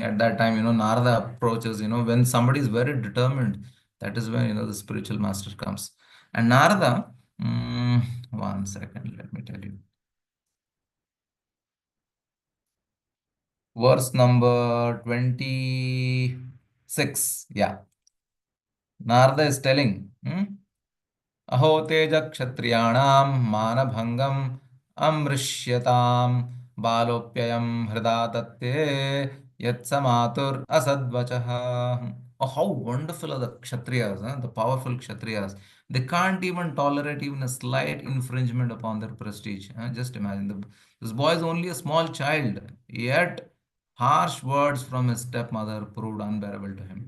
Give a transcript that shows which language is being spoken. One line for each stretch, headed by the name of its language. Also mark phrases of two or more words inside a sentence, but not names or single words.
English: At that time, Narada approaches, when somebody is very determined, that is when, the spiritual master comes. And Narada, 1 second, let me tell you. Verse number 26. Yeah. Narada is telling,
Sanskrit: Aho teja kshatriyanam manabhangam amrishyataam balopyayam hrida tatte yatsamatur asadvachaha.
English: Oh, how wonderful are the kshatriyas, the powerful kshatriyas. They can't even tolerate even a slight infringement upon their prestige. Just imagine, this boy is only a small child, yet harsh words from his stepmother proved unbearable to him.